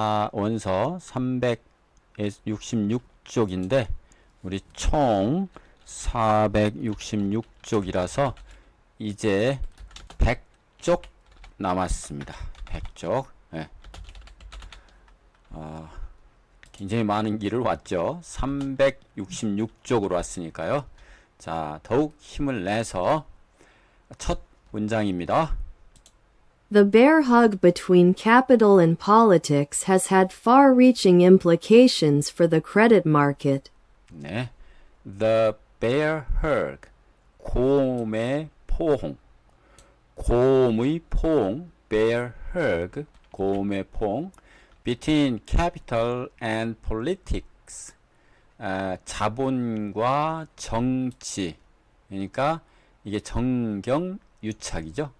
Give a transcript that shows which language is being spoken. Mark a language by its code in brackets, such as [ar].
[ko] 원서 366쪽인데 우리 총 466쪽이라서 이제 100쪽 남았습니다. 100쪽. 네. 굉장히 많은 길을 왔죠. 366쪽으로 왔으니까요. 자, 더욱 힘을 내서 첫 문장입니다. [en] The bear hug between capital and politics has had far-reaching implications for the credit market. [ko] 네. The bear hug. 곰의 포옹. 곰의 포옹. bear hug. 곰의 포옹. [en] between capital and politics. [ko] 자본과 정치. 그러니까 이게 정경유착이죠.